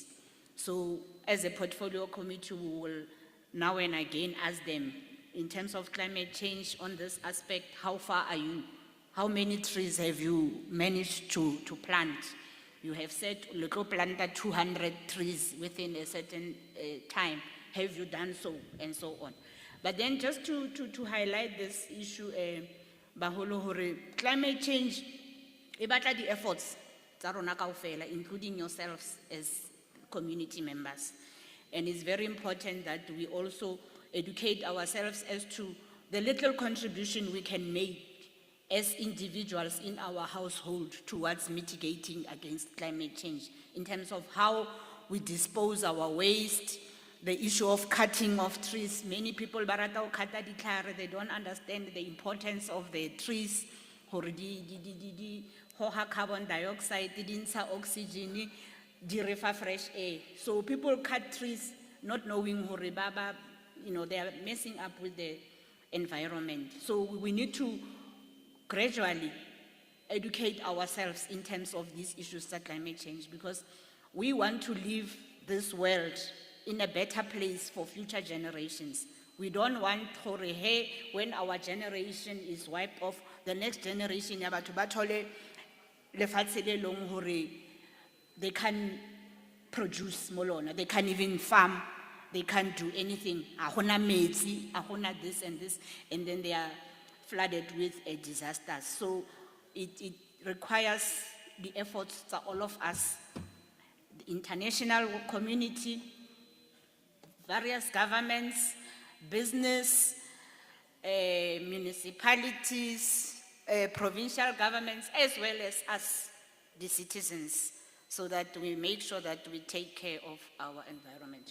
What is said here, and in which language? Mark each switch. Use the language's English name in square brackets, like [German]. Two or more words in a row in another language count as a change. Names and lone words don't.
[English] So as a portfolio committee, we will now and again ask them, in terms of climate change on this aspect, how far are you? How many trees have you managed to plant? You have said, look, planted 200 trees within a certain time. Have you done so? And so on. But then just to highlight this issue, [Southern Sotho] Baholo Hore, [English] climate change, [Southern Sotho] e batla di efforts tsa rona kaofela, [English] including yourselves as community members. And it's very important that we also educate ourselves as to the little contribution we can make as individuals in our household towards mitigating against climate change, in terms of how we dispose our waste, the issue of cutting of trees. Many people [Southern Sotho] barata ho kata ditlhare, [English] they don't understand the importance of the trees, [Southern Sotho] hore di hoha [English] carbon dioxide, [Southern Sotho] di ntsha oxygen, di re fa [English] fresh air. So people cut trees not knowing hore they are messing up with the environment. So we need to gradually educate ourselves in terms of these issues of climate change, because we want to leave this world in a better place for future generations. We don't want hore he when our generation is wiped off, the next generation [Southern Sotho] ya batho ba thole lefatshe le leng hore [English] they can produce molona, they can't even farm, they can't do anything. [Southern Sotho] A hona metsi, a hona [English] this and this, and then they are flooded with a disaster. So it requires the efforts of all of us, the international community, various governments, business, municipalities, provincial governments, as well as us, the citizens, so that we make sure that we take care of our environment.